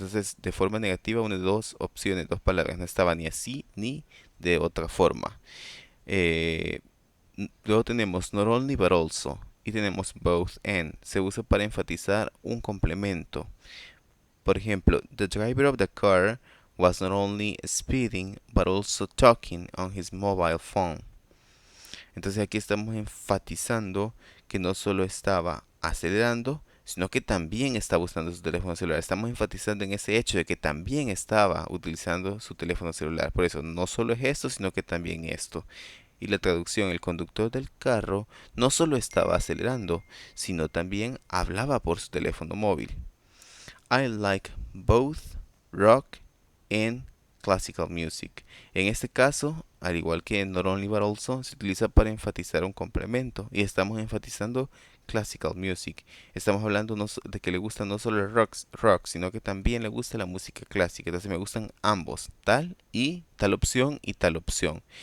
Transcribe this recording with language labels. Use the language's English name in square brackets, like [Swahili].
[Spanish] Entonces, de forma negativa, une dos opciones, dos palabras. No estaba ni así ni de otra forma. Eh, Luego tenemos not only but also y tenemos both and. Se usa para enfatizar un complemento. Por ejemplo, [English] the driver of the car was not only speeding but also talking on his mobile phone. [Spanish] Entonces aquí estamos enfatizando que no solo estaba acelerando, sino que también estaba usando su teléfono celular. Estamos enfatizando en ese hecho de que también estaba utilizando su teléfono celular. Por eso, no solo es esto, sino que también esto. Y la traducción, el conductor del carro no solo estaba acelerando, sino también hablaba por su teléfono móvil. [English] I like both rock and classical music. [Spanish] En este caso, al igual que en not only but also, se utiliza para enfatizar un complemento y estamos enfatizando classical music. Estamos hablando de que le gusta no solo el rock, sino que también le gusta la música clásica. Entonces me gustan ambos, tal y tal opción y tal opción.